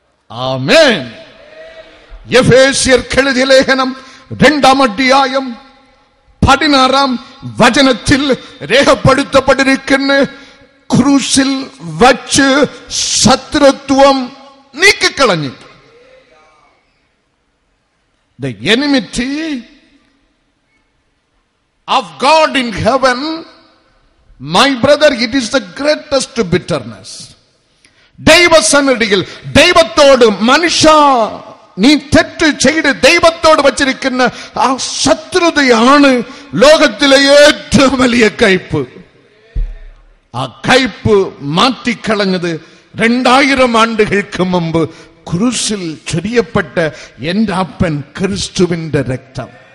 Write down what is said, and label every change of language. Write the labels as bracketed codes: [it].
[ml] ആമേൻ. എഫേസ്യർക്ക് എഴുതിയ ലേഖനം 2-ാം അധ്യായം 16-ാം വചനത്തിൽ രേഖപ്പെടുത്തപ്പെട്ടിരിക്കുന്ന, ക്രൂശിൽ വച്ച് ശത്രുത്വം നീക്കിക്കളഞ്ഞു. [en] The enmity of God in heaven, my brother, it is the greatest bitterness. [ml] ദൈവസന്നിധിയിൽ ദൈവത്തോട് മനുഷ്യ നീ തെറ്റ് ചെയ്ത് ദൈവത്തോട് വച്ചിരിക്കുന്ന ആ ശത്രുതയാണ് ലോകത്തിലെ ഏറ്റവും വലിയ കയ്പ്. ആ കയ്പ് മാറ്റിക്കളഞ്ഞത് 2000 ആണ്ടുകൾക്ക് മുമ്പ് ക്രൂശിൽ ചൊരിയപ്പെട്ട എന്റെ അപ്പൻ ക്രിസ്തുവിന്റെ രക്തം.